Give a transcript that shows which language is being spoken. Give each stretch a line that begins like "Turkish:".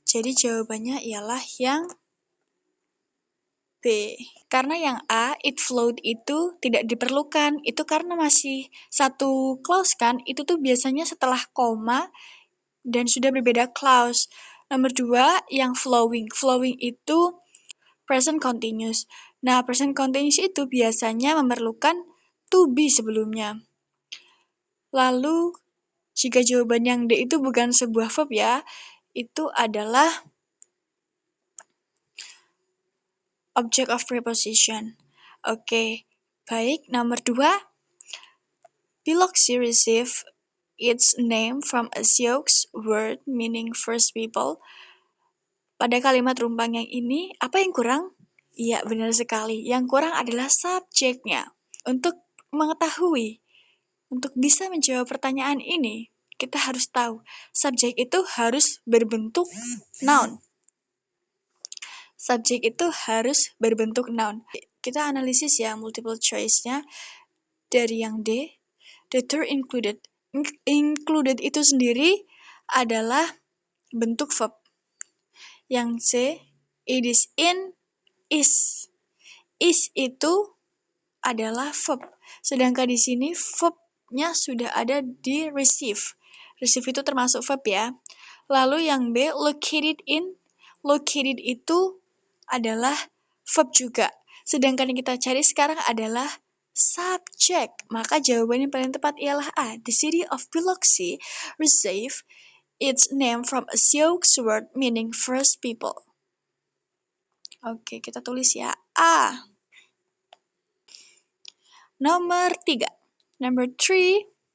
Indonesian: Jadi jawabannya ialah yang B. Karena yang A, it flowed itu tidak diperlukan. Itu karena masih satu clause kan, itu tuh biasanya setelah koma dan sudah berbeda clause. Nomor 2, yang flowing. Flowing itu present continuous. Nah, present continuous itu biasanya memerlukan to be sebelumnya. Lalu, jika jawaban yang D itu bukan sebuah verb ya, itu adalah object of preposition. Oke, baik. Nomor 2,
English: Biloxi receive its name from a Sioux word meaning first people.
Indonesian: Pada kalimat rumpang yang ini, apa yang kurang? Iya, benar sekali. Yang kurang adalah subjeknya. Untuk mengetahui, untuk bisa menjawab pertanyaan ini, kita harus tahu, subjek itu harus berbentuk noun. Subjek itu harus berbentuk noun. Kita analisis ya, multiple choice-nya. Dari yang D, the term included. Included itu sendiri adalah bentuk verb. Yang C, it is in, is. Is itu adalah verb. Sedangkan di sini verb-nya sudah ada di receive. Receive itu termasuk verb ya. Lalu yang B, located in. Located itu adalah verb juga. Sedangkan yang kita cari sekarang adalah subject. Maka jawaban yang paling tepat ialah A.
English: The city of Biloxi received its name from a Sioux word meaning first people.
Indonesian: Oke, kita tulis ya. A. Nomor 3.
English: Number 3.